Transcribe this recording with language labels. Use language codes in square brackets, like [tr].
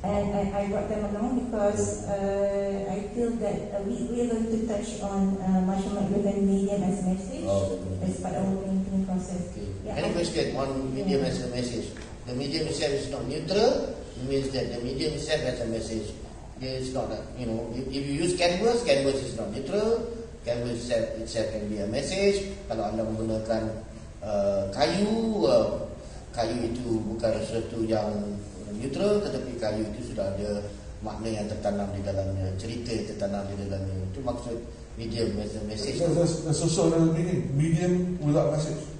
[en] And I brought them along because I feel that we are going to touch on measurement within medium as a message as part of our painting process. Okay. Yeah, Any question on medium as a message? The medium itself is not neutral. It means that the medium itself has a message. It's not, if you use canvas is not neutral. Canvas itself can be a message. [ms] Kalau anda menggunakan kayu itu bukan sesuatu yang neutral, tetapi kayu itu sudah ada makna yang tertanam di dalamnya, cerita yang tertanam di dalamnya. Itu maksud medium as a message. [en] There's also another meaning, medium without message.